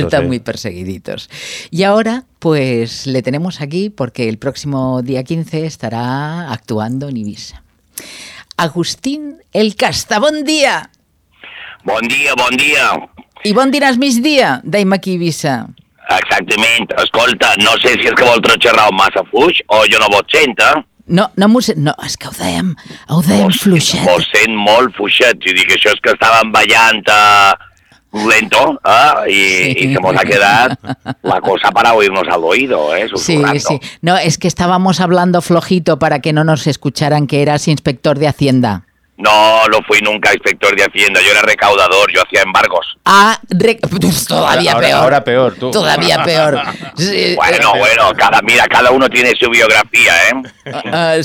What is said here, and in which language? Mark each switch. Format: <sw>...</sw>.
<es>Están muy perseguiditos. Y ahora, pues, le tenemos aquí porque el próximo día 15 estará actuando en Ibiza. Agustín El Casta, buen día. Buen día, buen día. Y buen día, mis días, Daim aquí Ibiza.</es> <ca>Exactament. Escolta, no sé si és que vol trotxerrar massa fluix o jo no vos sent, eh? No, és que ho dèiem fluixet. Vos sent molt fluixet. I dic, això és que estàvem ballant lento, I se mos ha quedat la cosa</ca> <es>para oírnos al oído, susurrando.</es> <ca>Sí, sí.</ca> <es>No, es que estábamos hablando flojito para que no nos escucharan que eras inspector de Hacienda. No, no fui nunca inspector de Hacienda, yo era recaudador, yo hacía embargos. Todavía peor. Sí, bueno, cada uno tiene su biografía, ¿eh?</es>